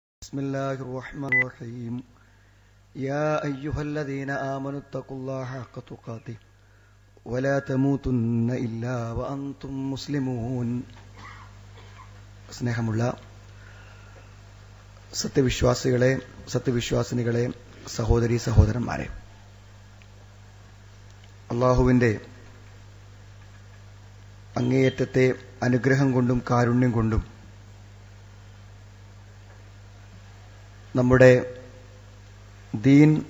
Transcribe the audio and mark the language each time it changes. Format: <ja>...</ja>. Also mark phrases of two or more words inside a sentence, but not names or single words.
<ar>بسم الله الرحمن الرحيم يا أيها الذين آمنوا اتقوا الله حق تقاته ولا تموتن إلا وأنتم مسلمون.</ar> <ml>സ്നേഹമുള്ള സത്യവിശ്വാസികളെ, സത്യവിശ്വാസിനികളെ, സഹോദരീ സഹോദരന്മാരെ, അള്ളാഹുവിന്റെ അങ്ങേയറ്റത്തെ അനുഗ്രഹം കൊണ്ടും കാരുണ്യം കൊണ്ടും നമ്മുടെ ദീൻ</ml>